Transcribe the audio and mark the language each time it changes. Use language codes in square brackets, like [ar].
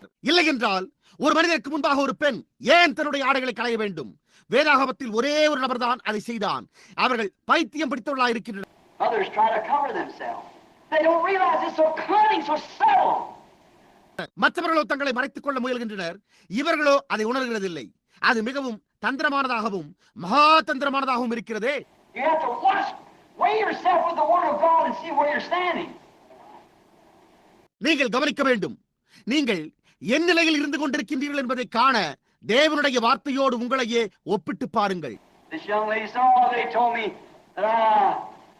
[ta] இல்லை என்றால் ஒரு மனிதனுக்கு முன்பாக ஒரு பெண் ஏன் தன்னுடைய ஆடைகளை களைய வேண்டும்? வேதாகமத்தில் ஒரே ஒரு நபர் தான் அதை செய்தான். அவர்கள் பைத்தியம் பிடித்தவர்களாக இருக்கின்றனர். [en] Others try to cover themselves. They don't realize it's so cunning, so subtle. [ta] மற்றவர்களோ தங்களை மறைத்துக் கொள்ள முயல்கின்றனர். இவர்களோ அதை உணர்கிறதில்லை. அது மிகவும் தந்திரமானதாகவும் மகா தந்திரமானதாகவும் இருக்கிறதே. [en] You have to weigh yourself with the Word of God and see where you're standing. [ta] நீங்கள் கவனிக்க வேண்டும். நீங்கள் என் நிலையில் இருந்து கொண்டிருக்கின்றீர்கள் என்பதை காண தேவனுடைய வார்த்தையோடு உங்களையே ஒப்பிட்டு பாருங்கள். [en] This young lady saw, they told me that